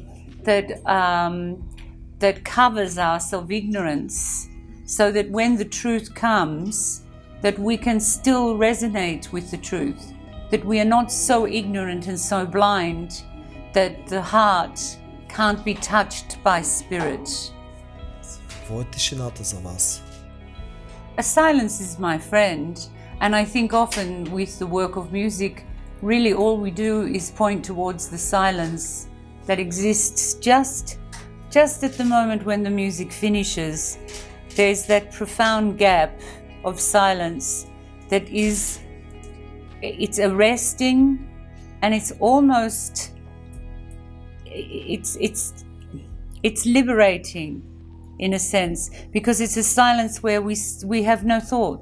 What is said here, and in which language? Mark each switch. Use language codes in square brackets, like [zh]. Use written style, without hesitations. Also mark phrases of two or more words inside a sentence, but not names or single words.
[en] that covers us of ignorance so that when the truth comes, that we can still resonate with the truth, that we are not so ignorant and so blind that the heart can't be touched by spirit. [bg] Какво е тишината за вас? [en] A silence is my friend, and I think often with the work of music, really all we do is point towards the silence that exists just at the moment when the music finishes. There's that profound gap of silence that it's arresting and it's almost it's liberating in a sense because it's a silence where we have no thoughts.